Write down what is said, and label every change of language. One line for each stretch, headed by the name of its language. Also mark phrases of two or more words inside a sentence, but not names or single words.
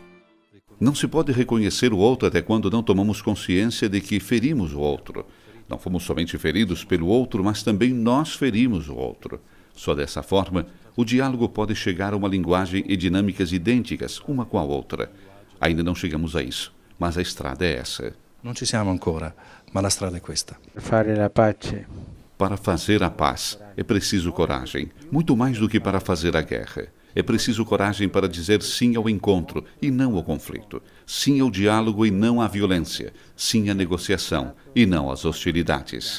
Portuguese: Não se pode reconhecer o outro até quando não tomamos consciência de que ferimos o outro. Não fomos somente feridos pelo outro, mas também nós ferimos o outro. Só dessa forma, o diálogo pode chegar a uma linguagem e dinâmicas idênticas, uma com a outra. Ainda não chegamos a isso, mas a estrada é essa.
Italian: Non ci siamo ancora, ma la strada è questa.
Portuguese: Para fazer a paz, é preciso coragem, muito mais do que para fazer a guerra. É preciso coragem para dizer sim ao encontro e não ao conflito, sim ao diálogo e não à violência, sim à negociação e não às hostilidades.